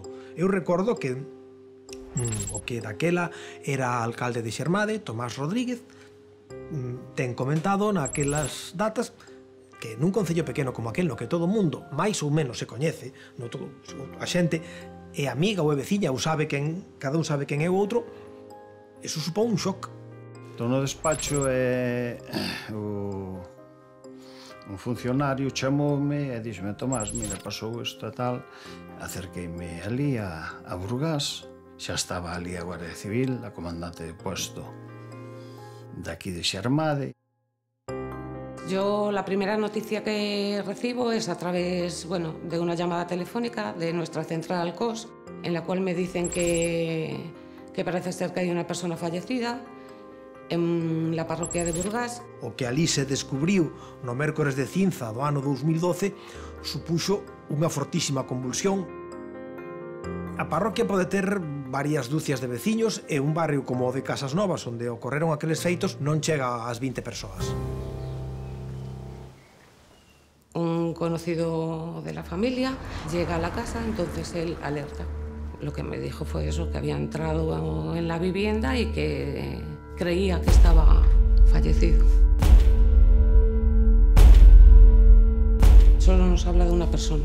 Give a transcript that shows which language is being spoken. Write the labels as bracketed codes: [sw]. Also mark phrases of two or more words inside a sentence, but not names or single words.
[gl] Eu recordo que o que daquela era alcalde de Xermade, Tomás Rodríguez, ten comentado naquelas datas que nun concello pequeno como aquel no que todo o mundo máis ou menos se coñece, no todo, a xente é amiga ou é veciña ou sabe quen, cada un sabe quen é o outro, eso supón un shock. Entón, no despacho un funcionario chamoume e díxome: Tomás, mira, pasou isto e tal. Acerqueime ali a Burgás, xa estaba ali a Guardia Civil, a comandante [es] de puesto de aquí [gl] de Xermade. [es] Yo la primera noticia que recibo es a través, bueno, de una llamada telefónica de nuestra central COS, en la cual me dicen que parece ser que hay una persona fallecida en la parroquia de Burgás. [gl] O que ali se descubriu no mércores de cinza do ano 2012 supuxo unha fortísima convulsión. A parroquia pode ter varias dúcias de veciños e un barrio como o de Casas Novas, onde ocorreron aqueles feitos, non chega ás 20 persoas. [es] Un conocido de la familia llega a la casa, entonces él alerta. Lo que me dijo fue eso, que había entrado en la vivienda y que creía que estaba fallecido. Solo nos habla de una persona.